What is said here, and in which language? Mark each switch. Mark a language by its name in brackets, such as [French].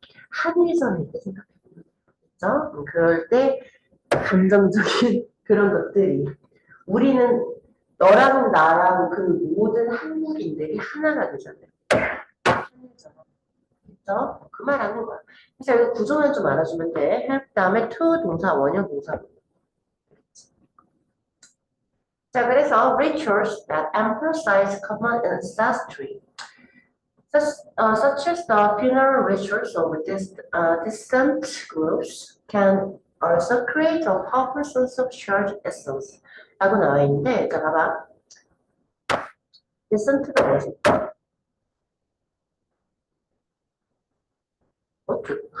[Korean] 합의점일 때 생각해보면 되죠? 그럴 때 감정적인 그런 것들이 우리는 너랑 나랑 그 모든 한국인들이 하나가 되잖아요. 그죠? 그 말하는 거야. 그래서 여기 구조만 좀 알아주면 돼. help 다음에 to 동사 원형 동사. 자, 그래서 [English] rituals that emphasize common ancestry, such as the funeral rituals of distant groups, can also create a powerful sense of shared essence. [Korean] 라고 나와 있는데, 자, 봐봐. distant가 뭐지? 어쩌?